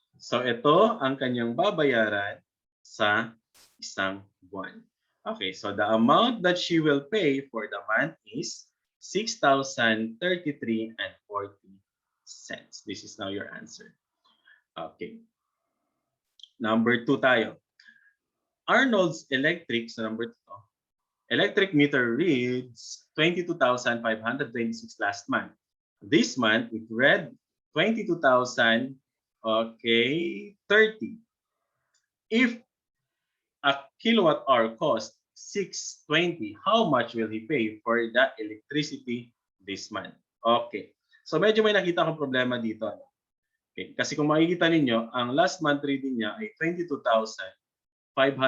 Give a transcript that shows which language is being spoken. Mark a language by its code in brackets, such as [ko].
[tl] So ito ang kanyang babayaran sa isang buwan. [en] Okay, so the amount that she will pay for the month is 6,033.40 cents. This is now your answer. Okay. Number 2 tayo. Arnold's electric, so number 2, electric meter reads 22,526 last month. This month, it read 22,000, okay, 30. If a kilowatt hour cost 620, how much will he pay for the electricity this month? [tl] Okay. So medyo may nakita akong problema dito. Okay. Kasi kung makikita ninyo, ang [en] last month reading [tl] niya ay 22,526.